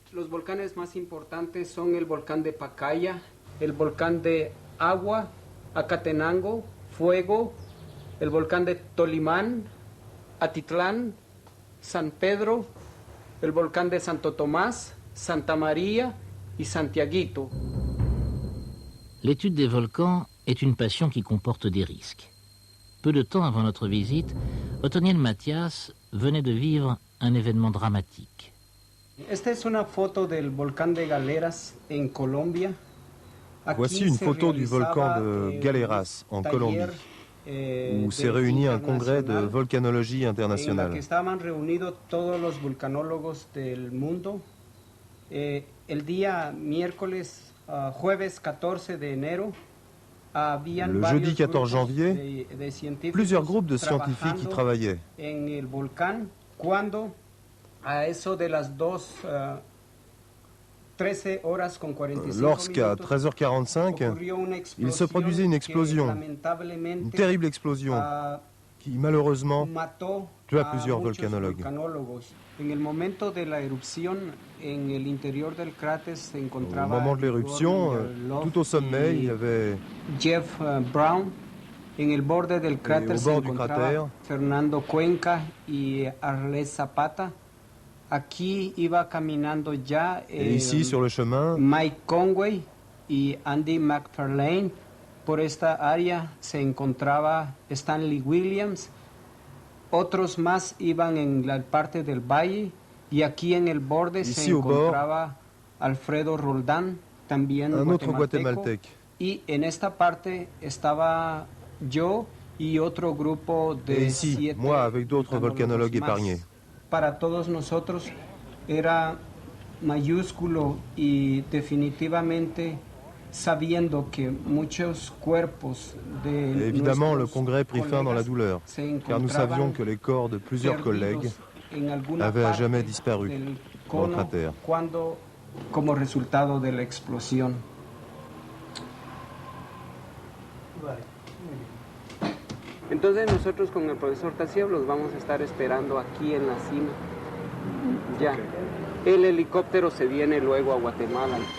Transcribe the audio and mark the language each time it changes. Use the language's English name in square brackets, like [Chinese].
[French] Les volcans les plus importants sont le volcan de Pacaya, le volcan de Agua, Acatenango, Fuego, le volcan de Tolimán, Atitlan, San Pedro, [Spanish] el volcán de Santo Tomás, [French] Santa Maria y Santiaguito. L'étude des volcans est une passion qui comporte des risques. Peu de temps avant notre visite, Otoniel Mathias venait de vivre un événement dramatique. [Spanish] Esta es una foto del volcán de Galeras en Colombia. [French] Voici une photo du volcan de Galeras en Colombie, où s'est réuni un congrès de volcanologie internationale. [Spanish] Estaban reunidos todos los volcanólogos del mundo. El día miércoles, jueves 14 de enero, [French] le jeudi 14 janvier, plusieurs groupes de scientifiques y travaillaient. [Spanish] En el volcán, cuando a eso de las 13 horas con 45 [French] lorsqu'à 13h45, il se produisait une explosion, une terrible explosion, qui malheureusement tua plusieurs volcanologues. [Spanish] En el momento de la erupción, en el interior del cráter se [French] Au [Spanish] encontraba [French] moment de l'éruption, tout au sommet, il y avait Jeff Brown. [Spanish] En el borde del cráter se encontraba Fernando Cuenca y Arles Zapata. Aquí iba caminando ya [French] ici, sur le chemin, [Spanish] Mike Conway y Andy McFarlane. Por esta área se encontraba Stanley Williams. Otros más iban en la parte del valle. Y aquí en el borde se encontraba Alfredo Roldán, también guatemalteco. Y en esta parte estaba yo y otro grupo de [French] ici, 7 moi avec d'autres volcanologues épargnés. [Spanish] Para todos nosotros era mayúsculo y definitivamente sabiendo que muchos cuerpos de [French] évidemment, le congrès prit fin dans la douleur, car nous savions que les corps de plusieurs collègues avaient à jamais disparu dans le cratère. [Spanish] Como resultado de la explosión. Entonces nosotros con el profesor Tassieff los vamos a estar esperando aquí en la cima. Ya. El helicóptero se viene luego a Guatemala.